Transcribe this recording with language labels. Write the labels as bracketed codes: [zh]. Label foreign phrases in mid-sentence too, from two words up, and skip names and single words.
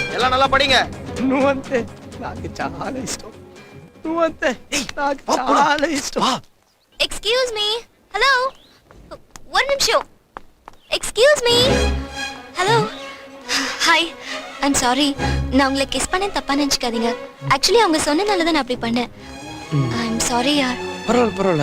[ta] நல்லா படிங்க. [te] నువ్వంతే నాకు చాలా ఇష్టం నువ్వంతే నాకు చాలా ఇష్టం [en] excuse me. [ta] ஹலோ, ஒரு நிமிஷம். [en] Excuse me. Hello, hi. I'm sorry, [ta] நான் உங்களை கிஸ் பண்ண தப்பா நினைச்சுக்காதீங்க. ஆக்சுவலி அவங்க சொன்னனால தான் நான் அப்படி பண்ணேன். [en] I'm sorry யார். [ta] பரவாயில்ல பரவாயில்ல.